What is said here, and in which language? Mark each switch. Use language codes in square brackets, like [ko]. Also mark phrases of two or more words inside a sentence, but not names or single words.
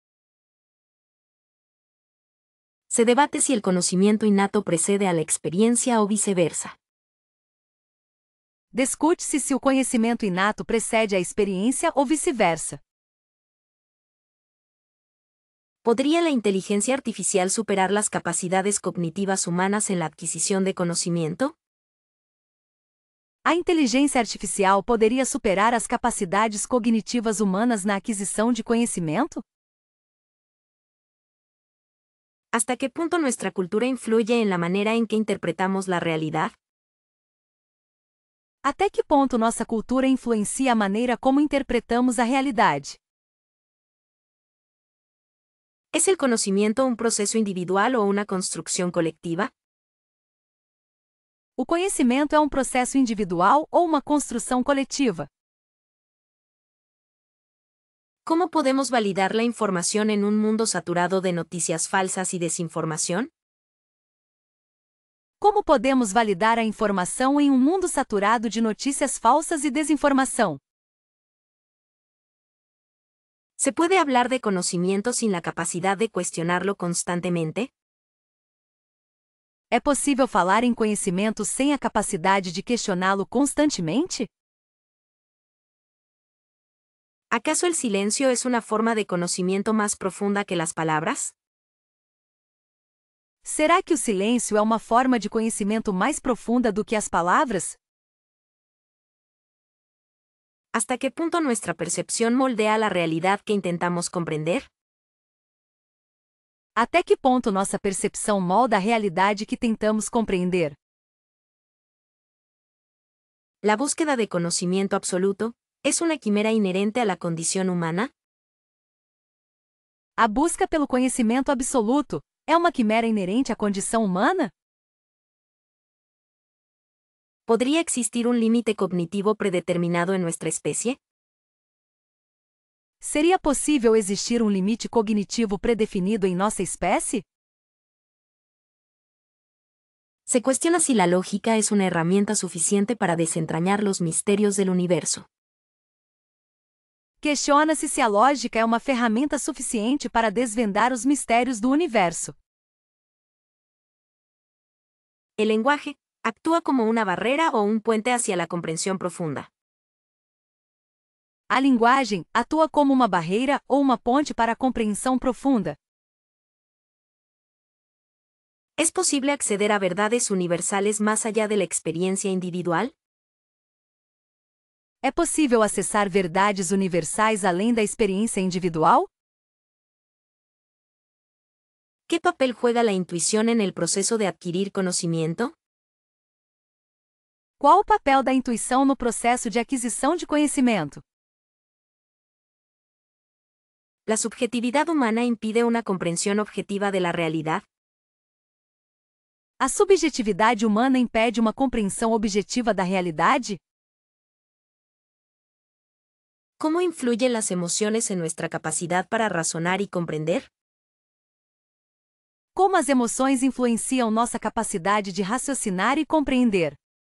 [es] Se debate si el conocimiento innato precede a la experiencia o viceversa. [pt] Discute-se se o conhecimento inato precede a experiência ou vice-versa. [es] ¿Podría la inteligencia artificial superar las capacidades cognitivas humanas en la adquisición de conocimiento? [pt] A inteligência artificial poderia superar as capacidades cognitivas humanas na aquisição de conhecimento? [es] ¿Hasta qué punto nuestra cultura influye en la manera en que interpretamos la realidad? [pt] Até que ponto nossa cultura influencia a maneira como interpretamos a realidade? [es] ¿Es el conocimiento un proceso individual o una construcción colectiva? [pt] O conhecimento é um processo individual ou uma construção coletiva? [es] ¿Cómo podemos validar la información en un mundo saturado de noticias falsas y desinformación? [pt] Como podemos validar a informação em um mundo saturado de notícias falsas e desinformação? [es] ¿Se puede hablar de conocimiento sin la capacidad de cuestionarlo constantemente? [pt] É possível falar em conhecimento sem a capacidade de questioná-lo constantemente? [es] ¿Acaso el silencio es una forma de conocimiento más profunda que las palabras? [pt] Será que o silêncio é uma forma de conhecimento mais profunda do que as palavras? [es] ¿Hasta qué punto nuestra percepción moldea la realidad que intentamos comprender? [pt] Até que ponto nossa percepção molda a realidade que tentamos compreender? [es] ¿La búsqueda de conocimiento absoluto es una quimera inherente a la condición humana? [pt] A busca pelo conhecimento absoluto é uma quimera inerente à condição humana? [es] ¿Podría existir un límite cognitivo predeterminado en nuestra especie? [pt] Seria possível existir um limite cognitivo predefinido em nossa espécie? [es] Se cuestiona si la lógica es una herramienta suficiente para desentrañar los misterios del universo. [pt] Questiona-se se a lógica é uma ferramenta suficiente para desvendar os mistérios do universo. [es] El lenguaje actúa como una barrera o un puente hacia la comprensión profunda. [pt] A linguagem atua como uma barreira ou uma ponte para a compreensão profunda. [es] ¿Es posible acceder a verdades universales más allá de la experiencia individual? [pt] É possível acessar verdades universais além da experiência individual? [es] ¿Qué papel juega la intuición en el proceso de adquirir conocimiento? [pt] Qual o papel da intuição no processo de aquisição de conhecimento? [es] ¿La subjetividad humana impide una comprensión objetiva de la realidad? [pt] A subjetividade humana impede uma compreensão objetiva da realidade? [es] ¿Cómo influyen las emociones en nuestra capacidad para razonar y comprender? [pt] Como as emoções influenciam nossa capacidade de raciocinar e compreender?